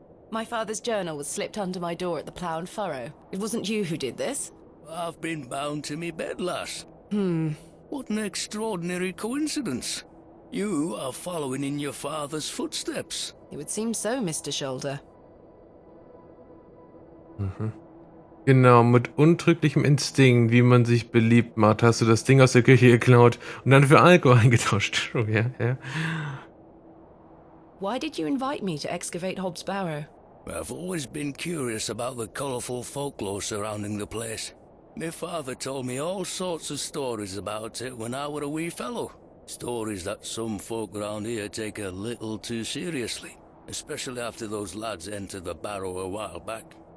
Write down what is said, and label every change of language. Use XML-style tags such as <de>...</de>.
<en>My father's journal was slipped under my door at the Plough and Furrow. It wasn't you who did this? I've been bound to me bed, lass. What an extraordinary coincidence. You are following in your father's footsteps. It would seem so, Mr. Shoulder.</en> <de>Genau, mit untrüglichem Instinkt, wie man sich beliebt macht, hast du das Ding aus der Küche geklaut und dann für Alkohol eingetauscht. Ja.</de> <en>Why did you invite me to excavate Hob's Barrow? I've always been curious about the colourful folklore surrounding the place. My father told me all sorts of stories about it when I were a wee fellow. Stories that some folk around here take a little too seriously, especially after those lads entered the Barrow a while back.</en>